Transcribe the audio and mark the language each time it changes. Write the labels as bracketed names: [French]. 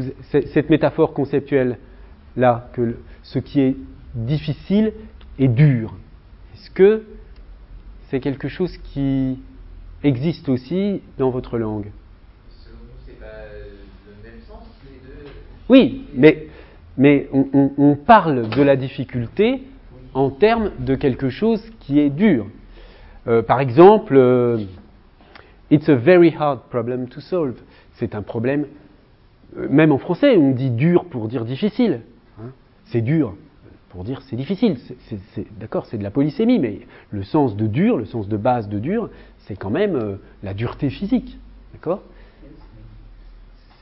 [French] Cette métaphore conceptuelle-là, que ce qui est difficile est dur, est-ce que c'est quelque chose qui existe aussi dans votre langue ? Selon nous, c'est pas le même sens, les deux. Oui, mais on parle de la difficulté en termes de quelque chose qui est dur. Par exemple, [English] it's a very hard problem to solve. [French] C'est un problème, même en français, on dit dur pour dire difficile. Hein. C'est dur pour dire c'est difficile. D'accord, c'est de la polysémie, mais le sens de dur, le sens de base de dur, c'est quand même la dureté physique. D'accord ?